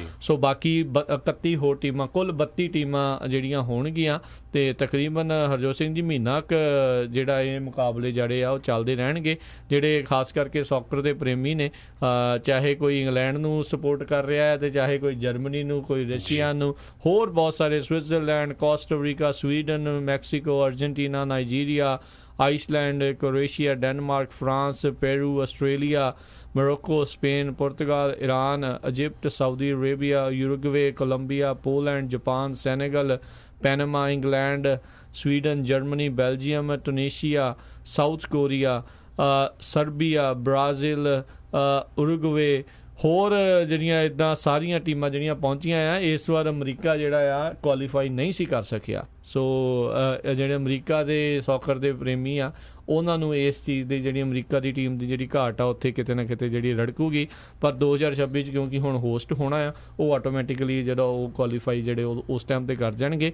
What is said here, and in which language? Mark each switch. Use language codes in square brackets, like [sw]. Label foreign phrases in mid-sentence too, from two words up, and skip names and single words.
[pa] ਸੋ ਬਾਕੀ 31 ਹੋਰ ਟੀਮਾਂ, ਕੁੱਲ 32 ਟੀਮਾਂ ਜਿਹੜੀਆਂ ਹੋਣਗੀਆਂ ਤੇ ਤਕਰੀਬਨ ਹਰਜੋਤ ਸਿੰਘ ਜੀ ਮਹੀਨਾ ਕੁ ਜਿਹੜਾ ਇਹ ਮੁਕਾਬਲੇ ਜਿਹੜੇ ਆ ਉਹ ਚੱਲਦੇ ਰਹਿਣਗੇ। ਜਿਹੜੇ ਖਾਸ ਕਰਕੇ ਸੌਕਰ ਦੇ ਪ੍ਰੇਮੀ ਨੇ, ਚਾਹੇ ਕੋਈ ਇੰਗਲੈਂਡ ਨੂੰ ਸਪੋਰਟ ਕਰ ਰਿਹਾ ਹੈ ਤੇ ਚਾਹੇ ਕੋਈ ਜਰਮਨੀ ਨੂੰ, ਕੋਈ ਰਸ਼ੀਆ ਨੂੰ, ਹੋਰ ਬਹੁਤ ਸਾਰੇ ਸਵਿਟਜ਼ਰਲੈਂਡ, ਕੋਸਟਾਰੀਕਾ, ਸਵੀਡਨ, ਮੈਕਸੀਕੋ, ਅਰਜਨਟੀਨਾ, ਨਾਈਜੀਰੀਆ, ਆਈਸਲੈਂਡ, क्रोएशिया, डेनमार्क, फ्रांस, पेरू, ऑस्ट्रेलिया, मोरक्को, स्पेन, पुर्तगाल, ईरान, इजिप्ट, सऊदी अरेबिया, यूरुग्वे, कोलंबिया, पोलैंड, जापान, सेनेगल, पैनामा, इंग्लैंड, स्वीडन, जर्मनी, बेल्जियम, टूनीशिया, साउथ कोरिया, सर्बिया, ब्राज़ील, उरुग्वे, ਹੋਰ ਜਿਹੜੀਆਂ ਇੱਦਾਂ ਸਾਰੀਆਂ ਟੀਮਾਂ ਜਿਹੜੀਆਂ ਪਹੁੰਚੀਆਂ ਆ। ਇਸ ਵਾਰ ਅਮਰੀਕਾ ਜਿਹੜਾ ਆ ਕੁਆਲੀਫਾਈ ਨਹੀਂ ਸੀ ਕਰ ਸਕਿਆ। ਸੋ ਜਿਹੜੇ ਅਮਰੀਕਾ ਦੇ ਸੌਕਰ ਦੇ ਪ੍ਰੇਮੀ ਆ ਉਹਨਾਂ ਨੂੰ ਇਸ ਚੀਜ਼ ਦੀ ਜਿਹੜੀ ਅਮਰੀਕਾ ਦੀ ਟੀਮ ਦੀ ਜਿਹੜੀ ਘਾਟ ਆ ਉੱਥੇ ਕਿਤੇ ਨਾ ਕਿਤੇ ਜਿਹੜੀ ਰੜਕੂਗੀ। ਪਰ 2026 'ਚ ਕਿਉਂਕਿ ਹੁਣ ਹੋਸਟ ਹੋਣਾ ਆ ਉਹ ਆਟੋਮੈਟਿਕਲੀ ਜਿਹੜਾ ਉਹ ਕੁਆਲੀਫਾਈ ਜਿਹੜੇ ਉਸ ਟਾਈਮ 'ਤੇ ਕਰ ਜਾਣਗੇ।